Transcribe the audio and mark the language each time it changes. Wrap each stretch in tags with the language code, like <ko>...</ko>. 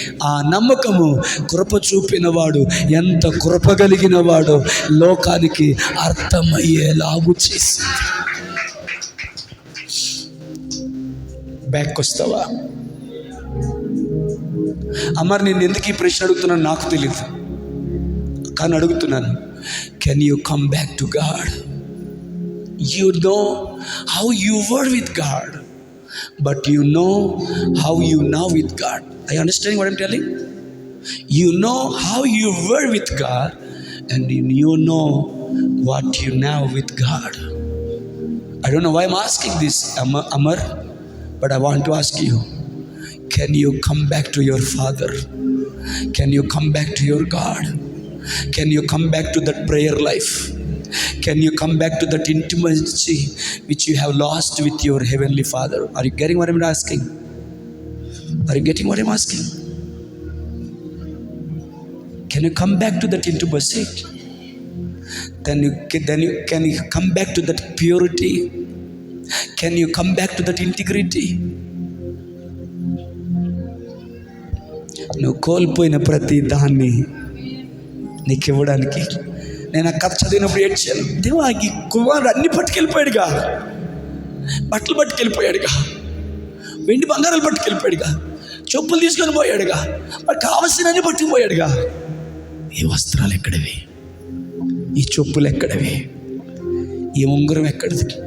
<te>ఆ నమ్మకము కృప చూపిన వాడు ఎంత కృప కలిగిన వాడో లోకానికి అర్థమయ్యేలాగు చేసింది. బ్యాక్ వస్తావా? అమర్, నేను ఎందుకు ఈ ప్రశ్న అడుగుతున్నాను నాకు తెలియదు, కానీ అడుగుతున్నాను.</te> <en>Can you come back to God? You know how you were with God, but you know how you now with God. Are you understanding what I'm telling? You know how you were with God, and you know what you now with God. I don't know why I'm asking this, Amar, but I want to ask you. Can you come back to your father? Can you come back to your God? Can you come back to that prayer life? Can you come back to that intimacy which you have lost with your heavenly Father? Are you getting what I'm asking? Are you getting what I'm asking? Can you come back to that intimacy? Can you come back to that purity? Can you come back to that integrity?</en> <te>నువ్వు కోల్పోయిన ప్రతి దాన్ని నీకు ఇవ్వడానికి. నేను ఆ కథ చదివినప్పుడు ఏడ్చాను. దేవా, ఈ కుమారుడు అన్ని పట్టుకెళ్ళిపోయాడుగా, బట్టలు పట్టుకెళ్ళిపోయాడుగా, వెండి బంగారాలు పట్టుకెళ్ళిపోయాడుగా, చెప్పులు తీసుకొని పోయాడుగా, మరి కావలసినన్ని పట్టుకుపోయాడుగా. ఈ వస్త్రాలు ఎక్కడవి? ఈ చెప్పులు ఎక్కడవి? ఈ ఉంగరం ఎక్కడిది?</te>